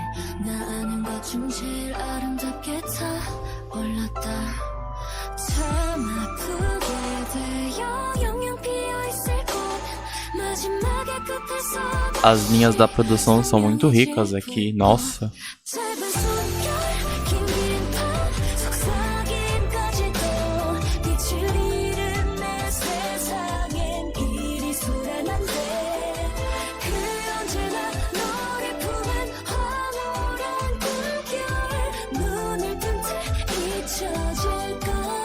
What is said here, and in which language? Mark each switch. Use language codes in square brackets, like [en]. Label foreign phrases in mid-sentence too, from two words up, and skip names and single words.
[ko] 나 아는 것 중 제일 아름답게 타올랐다 참 아프게 되어 영영 비어있을 곳 마지막에 끝에서 [pt] As linhas da produção são muito ricas aqui, nossa. [ko] 짧은 숨결 긴 긴밤 속삭임까지도 빛을 잃은 내 세상엔 일이 소란한데 그 언제나 너를 품은 황홀한 꿈결 눈을 뜬 채 잊혀질까